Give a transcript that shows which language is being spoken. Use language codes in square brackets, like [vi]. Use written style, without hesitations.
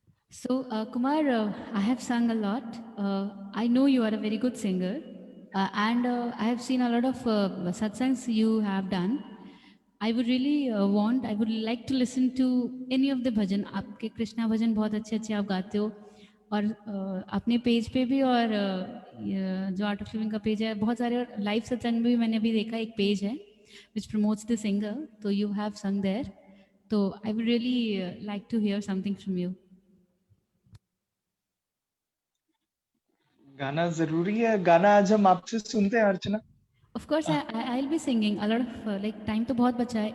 [en] So Kumar, I have sung a lot. I know you are a very good singer, and I have seen a lot of satsangs you have done. I would really I would like to listen to any of the bhajan. [hi] आपके कृष्णा भजन बहुत अच्छे अच्छे आप गाते हो, और अपने page पे भी, और जो आर्ट ऑफ लिविंग का पेज है, बहुत सारे लाइव सत्संग भी मैंने अभी देखा. एक पेज है [en] which promotes the singer, तो you have sung there. तो I would really like to hear something from you. [hi] गाना जरूरी है. गाना आज हम आपसे सुनते हैं अर्चना. [en] Of course, I'll be singing a lot of like time [hi] तो बहुत बचा है.